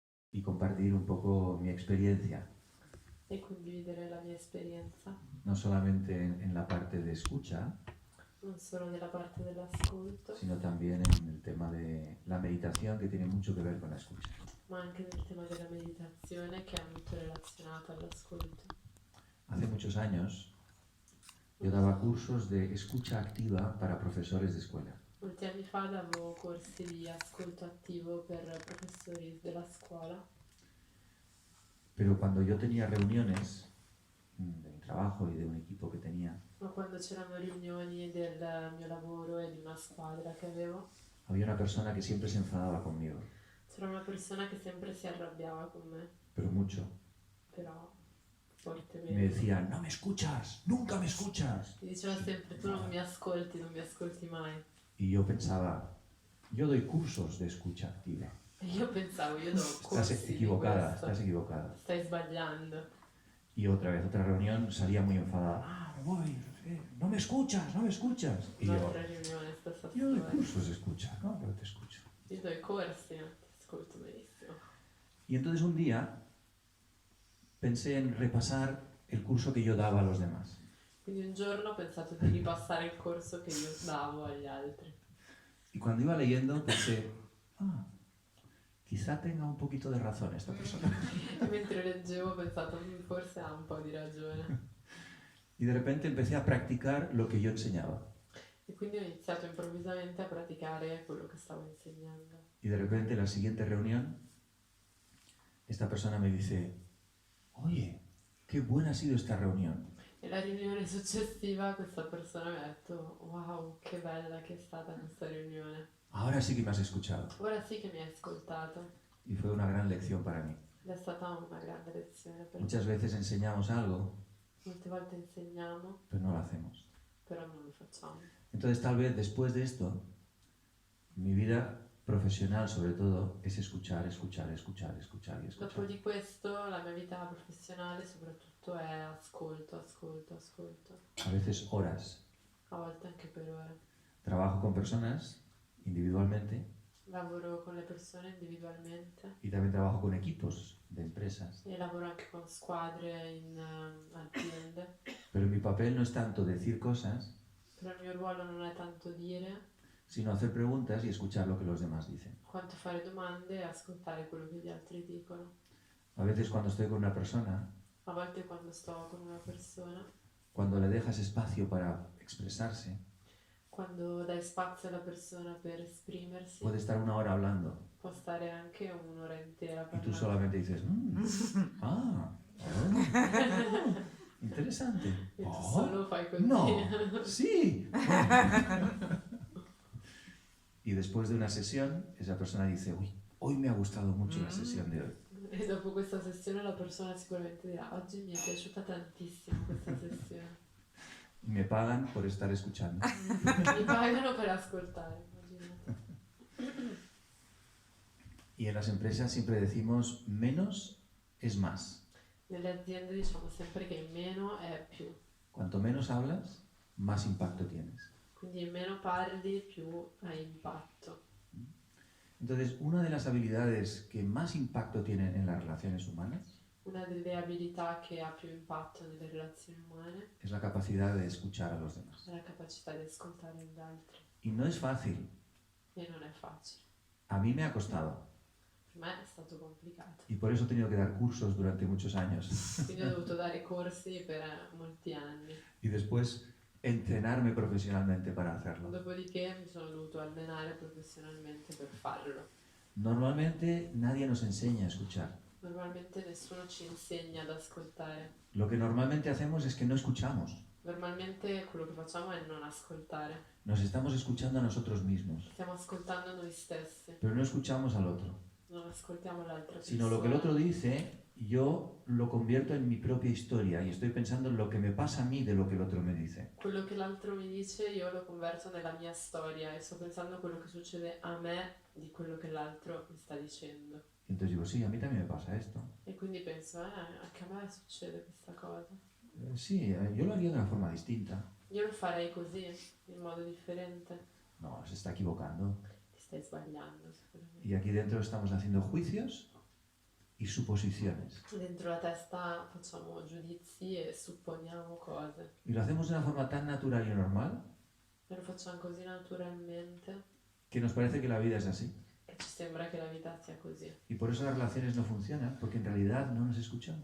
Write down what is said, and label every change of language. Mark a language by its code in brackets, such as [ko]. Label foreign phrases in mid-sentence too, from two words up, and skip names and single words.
[es] y compartir un poco mi experiencia, [it] e condividere la mia esperienza, [es] no solamente en la parte de escucha, [it] non solo nella parte dell'ascolto, [es] sino también en el tema de la meditación, que tiene mucho que ver con la escucha. [it] ma anche nel tema della meditazione, che è molto relazionato all'ascolto. [es] Hace muchos años yo daba cursos de escucha activa para profesores de escuela. [it] Molti anni fa davo corsi di ascolto attivo per professori della scuola, [es] Pero cuando yo tenía reuniones de mi trabajo y de un equipo que tenía, [it] ma quando c'erano riunioni del mio lavoro e di una squadra che avevo, [es] había una persona que siempre se enfadaba conmigo, [it] c'era una persona che sempre si arrabbiava con me, [es] pero mucho. [it] però [es] Me [it] fortemente. [es] decía, no me escuchas, nunca me escuchas. [it] Mi diceva sempre, tu non mi ascolti mai. [es] Y yo pensaba, yo doy cursos de escucha activa. [it] E io pensavo, io do [es] Estás [it] corsi di [es] equivocada, [it] questo, [es] estás equivocada. [it] stai sbagliando. [es] Y otra vez, otra reunión, salía muy enfadada. Me voy, no me escuchas, no me escuchas. Y yo, [it] Un'altra riunione, stessa [es] yo doy [it] storia. [es] cursos de escucha, no, pero te escucho. [it] Io do i corsi, ma ti ascolto benissimo. [es] Y entonces un día pensé en repasar el curso que yo daba a los demás. [it] Quindi un giorno ho pensato di ripassare il corso che io davo agli altri. [es] Y cuando iba leyendo pensé, quizá tenga un poquito de razón esta persona. [it] E mentre leggevo ho pensato, forse ha un po' di ragione. [es] Y de repente empecé a practicar lo que yo enseñaba. [it] E quindi ho iniziato improvvisamente a praticare quello che stavo insegnando. [es] Y de repente en la siguiente reunión, esta persona me dice, oye, qué buena ha sido esta reunión. [it] E la riunione successiva questa persona mi ha detto, wow, che bella che è stata questa riunione. [es] Ahora sí que me has escuchado. [it] Ora sì che mi hai ascoltato. [es] Y fue una gran lección para mí. [it] Ed è stata una grande lezione per me. [es] Muchas veces enseñamos algo, [it] Molte volte insegniamo, [es] pero no lo hacemos. [it] però non lo facciamo. [es] Entonces tal vez después de esto, mi vida profesional sobre todo es escuchar, escuchar, escuchar, escuchar y [it] Dopo [es] escuchar. [it] di questo la mia vita professionale soprattutto è ascolto, ascolto, ascolto. [es] A veces horas. [it] A volte anche per ore. [es] Trabajo con personas individualmente [it] Lavoro con le persone individualmente [es] y también trabajo con equipos de empresas. [it] e lavoro anche con squadre in aziende. [es] Pero mi papel no es tanto decir cosas, [it] Però il mio ruolo non è tanto dire, [es] sino hacer preguntas y escuchar lo que los demás dicen. [it] quanto fare domande e ascoltare quello che gli altri dicono. [es] A veces cuando estoy con una persona, [it] A volte quando sto con una persona, [es] cuando le dejas espacio para expresarse, [it] quando dai spazio alla persona per esprimersi, [es] puede estar una hora hablando [it] può stare anche un'ora intera [es] y tú [it] parlando. [es] solamente dices, interesante. [it] E tu solo fai così. [es] No, sí. Y después de una sesión, esa persona dice, uy, hoy me ha gustado mucho la sesión de hoy. [it] E dopo questa sessione la persona sicuramente dirà, oggi mi è piaciuta tantissimo questa sessione. [es] Y me pagan por estar escuchando. [it] Mi pagano per ascoltare, immaginate. [es] Y en las empresas siempre decimos, menos es más. [it] Nelle aziende diciamo sempre che meno è più. [es] Cuanto menos hablas, más impacto tienes. [it] Quindi meno parli, più hai impatto. [es] Entonces, una de las habilidades que más impacto tienen en las relaciones humanas [it] Una delle abilità che ha più impatto nelle relazioni umane [es] es la capacidad de escuchar a los demás. [it] è la capacità di ascoltare gli altri. [es] Y no es fácil. [it] E non è facile. [es] A mí me ha costado. [it] Per me è stato complicato. [es] Y por eso he tenido que dar cursos durante muchos años. [it] Quindi ho dovuto dare corsi per molti anni. [es] Y después entrenarme profesionalmente para hacerlo. [it] Dopodiché mi sono dovuto allenare professionalmente per farlo. [es] Normalmente nadie nos enseña a escuchar. [it] Normalmente nessuno ci insegna ad ascoltare. [es] Lo que normalmente hacemos es que no escuchamos. [it] Normalmente quello che facciamo è non ascoltare. [es] Nos estamos escuchando a nosotros mismos, [it] Stiamo ascoltando noi stessi, [es] pero no escuchamos al otro. [it] non ascoltiamo l'altra persona. [es] Sino lo que el otro dice, yo lo convierto en mi propia historia y estoy pensando en lo que me pasa a mí de lo que el otro me dice. [it] Quello che l'altro mi dice io lo converto nella mia storia e sto pensando a quello che succede a me di quello che l'altro mi sta dicendo. [es] Y entonces digo, sí, a mí también me pasa esto. [it] E quindi penso, anche a me succede questa cosa. [es] Sí, yo lo haría de una forma distinta. [it] Io lo farei così, in modo differente. [es] No, se está equivocando. [it] Ti stai sbagliando, sicuramente. [es] Y aquí dentro estamos haciendo juicios y suposiciones. [it] Dentro la testa facciamo giudizi e supponiamo cose. [es] Y lo hacemos de una forma tan natural y normal [it] E lo facciamo così naturalmente [es] que nos parece que la vida es así. [it] che ci sembra che la vita sia così. [es] Y por eso las relaciones no funcionan, porque en realidad no nos escuchamos.